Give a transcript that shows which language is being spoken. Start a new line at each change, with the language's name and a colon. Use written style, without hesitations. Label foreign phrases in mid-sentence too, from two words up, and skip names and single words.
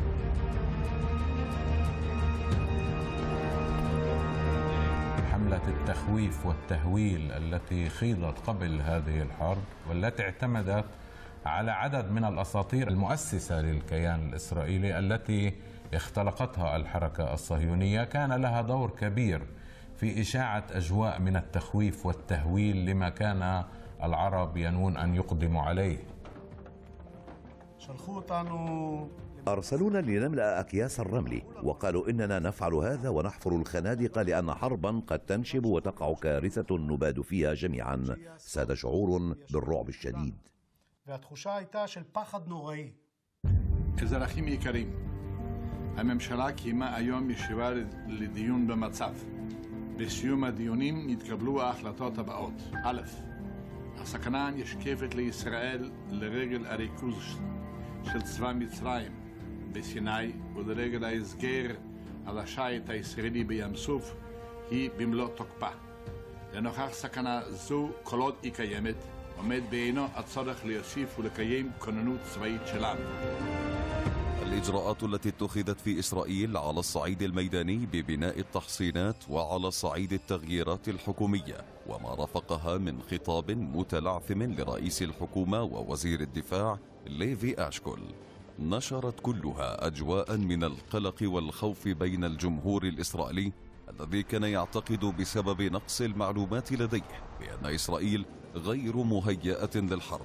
Arabic: حملة التخويف والتهويل التي خيضت قبل هذه الحرب والتي اعتمدت على عدد من الأساطير المؤسسة للكيان الإسرائيلي التي اختلقتها الحركة الصهيونية، كان لها دور كبير في إشاعة أجواء من التخويف والتهويل لما كان العرب ينوون أن يقدموا عليه. أرسلونا لنملأ أكياس الرمل وقالوا إننا نفعل هذا ونحفر الخنادق لأن حربا قد تنشب وتقع كارثة نباد فيها جميعا. ساد شعور بالرعب الشديد.
Hebrew: אזרחים יקרים, הממשלה קיימה היום ישיבה לדיון במצב. בסיום הדיונים נתקבלו ההחלטות הבאות. א', הסכנה נשקפת לישראל לרגל הריכוז של צבא מצרים בסיני ולרגל ההסגר על השיט הישראלי בים סוף היא במלוא תוקפה. לנוכח סכנה זו, כל עוד היא קיימת, עומד בעינו הצורך להוסיף ולקיים כוננות צבאית שלנו.
Arabic: الإجراءات التي اتخذت في إسرائيل على الصعيد الميداني ببناء التحصينات وعلى صعيد التغييرات الحكومية وما رافقها من خطاب متلعثم لرئيس الحكومة ووزير الدفاع ليفي أشكول نشرت كلها أجواء من القلق والخوف بين الجمهور الإسرائيلي الذي كان يعتقد بسبب نقص المعلومات لديه بأن إسرائيل غير مهيئة للحرب.